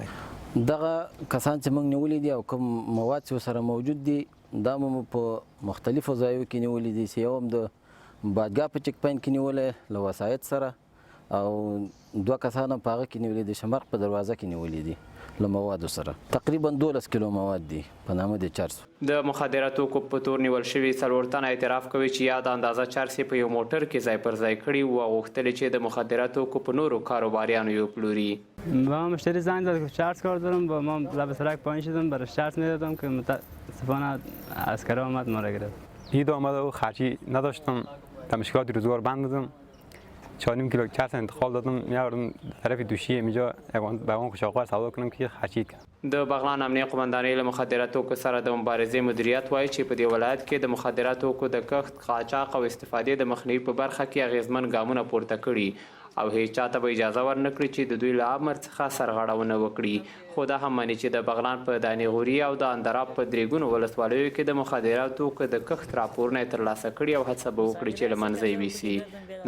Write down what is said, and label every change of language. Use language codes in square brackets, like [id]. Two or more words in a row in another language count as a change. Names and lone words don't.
[ps] دغه کسان چې موږ نیولي دي او کوم مواد چې ورسره موجود دي دا مو په مختلفو ځایو کې نیولي دي چې یو هم د باجګا په چک پاینټ کې نیولی له وسایط سره او 2 کسان په هغه کې نیولي دي شمرق په دروازه کې نیولي دي له موادو سره تقریبا 12 کیلو مواد دي په نامه د چرس د مخدره توکو په تور نیول شوي 4 تنه اعتراف کوي چې یا د اندازه چرس په یو موټر کې ځای پر ځای کړي وو او غوښتل چې د مخدره توکو په نورو کاروباریانو یې وپلوري [fa] با مشتری زنگ زد که چرس کار دارم با ما لب سرک پایین شدم براش چرس میدادم که متاسفانه عسکر آمد ما را گرفت عید آمده و خرچی نداشتم تا مشکلات روزگار بند دادم 4.5 کیلو چرس انتقال دادم میاردم طرف دوشی اینجا به اون خوشاقار سودا کنم که خرچید کنم [ps] د بغلان امنیه قمندانۍ له مخدره توکو سره د مبارزې مدیریت وایي چې په دې ولایت کې د مخدره توکو د کښت، قاچاق او استفادې د مخنیوي په برخه کې اغیزمن ګامونه پورته کړي او هیڅ چاته به اجازه ورنکړي چې د دوی له امر څخه سرغړونه وکړي. خو دا هم ماني چې د بغلان په دانې غوري او د اندراب په درې ولسوالیو کې د مخدره توکو د کښت راپورونه یې ترلاسه کړي او هڅه به وکړي چې له منځه یې ویسي.